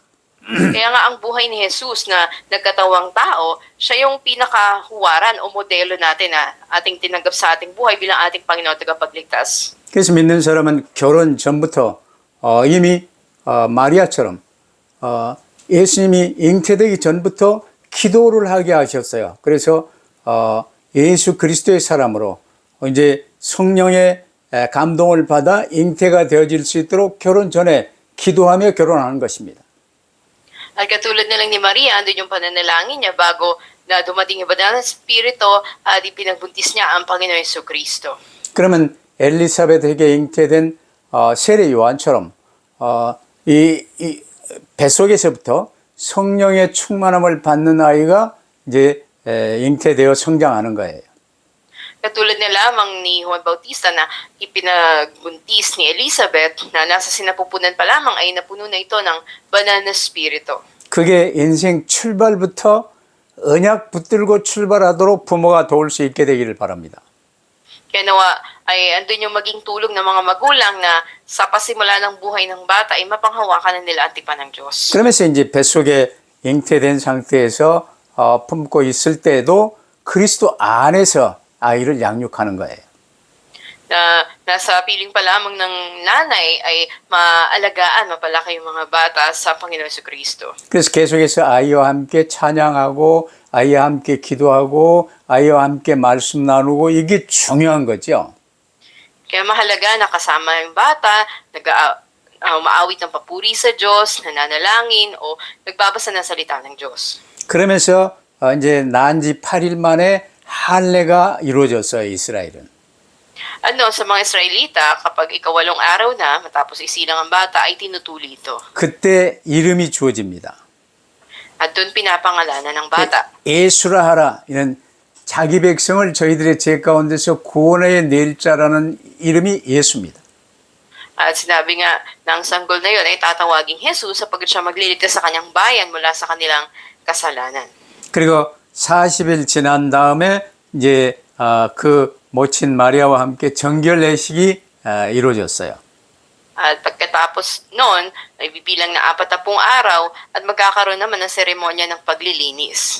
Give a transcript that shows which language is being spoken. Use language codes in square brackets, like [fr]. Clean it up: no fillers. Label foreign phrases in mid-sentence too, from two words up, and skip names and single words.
[tl] Kaya nga ang buhay ni Jesus na nagkatawang tao, siya yung pinakahuwaran o modelo natin na ating tinanggap sa ating buhay bilang ating Panginoon at tagapagligtas. [ko] 그래서 믿는 사람은 결혼 전부터 이미 마리아처럼 예수님이 잉태되기 전부터 기도를 하게 하셨어요. 그래서 예수 그리스도의 사람으로 이제 성령의 감동을 받아 잉태가 되어질 수 있도록 결혼 전에 기도하며 결혼하는 것입니다. [tl] At katulad na lang ni Maria, andun yung pananalangin niya bago na dumating yung banal na Espiritu at ipinagbuntis niya ang Panginoon Jesucristo. [ko] 그러면 엘리사벳에게 잉태된 세례 요한처럼 이 뱃속에서부터 성령의 충만함을 받는 아이가 이제 잉태되어 성장하는 거예요. [tl] Katulad na lamang ni Juan Bautista na ipinagbuntis ni Elizabeth na nasa sinapupunan pa lamang ay napuno na ito ng banal na Espiritu. [ko] 그게 인생 출발부터 언약 붙들고 출발하도록 부모가 도울 수 있게 되기를 바랍니다. [tl] Kaya nawa ay andun yung maging tulong ng mga magulang na sa pasimula ng buhay ng bata ay mapanghawakan na nila ang tipan ng Diyos. [ko] 그러면서 이제 뱃속에 잉태된 상태에서 품고 있을 때에도 그리스도 안에서 아이를 양육하는 거예요. [tl] Na nasa piling pa lamang ng nanay ay maalagaan, mapalaki yung mga bata sa Panginoon Jesucristo. [ko] 그래서 계속해서 아이와 함께 찬양하고 아이와 함께 기도하고 아이와 함께 말씀 나누고 이게 중요한 거죠. [tl] Kaya mahalaga na kasama yung bata, umaawit ng papuri sa Diyos, nananalangin, o nagbabasa ng salita ng Diyos. [ko] 그러면서 이제 난 지 8일 만에 할례가 이루어졌어요, 이스라엘은. [tl] Sa mga Israelita, kapag ikawalong araw na, matapos isilang ang bata, ay tinutuli ito. [ko] 그때 이름이 주어집니다. [tl] At doon pinapangalanan ng bata. [ko] 예수라 하라. 이는 자기 백성을 저희들의 죄 가운데서 구원해 낼 자라는 이름이 예수입니다. [tl] At sinabi nga ng sanggol na yun ay tatawaging Jesus sapagkat siya magliligtas sa kanyang bayan mula sa kanilang kasalanan. [ko] 그리고 40일 지난 다음에 이제 그 모친 마리아와 함께 정결례식이 이루어졌어요. [tl] At pagkatapos noon, ay bibilang na 40 araw at magkakaroon naman ng seremonya ng paglilinis.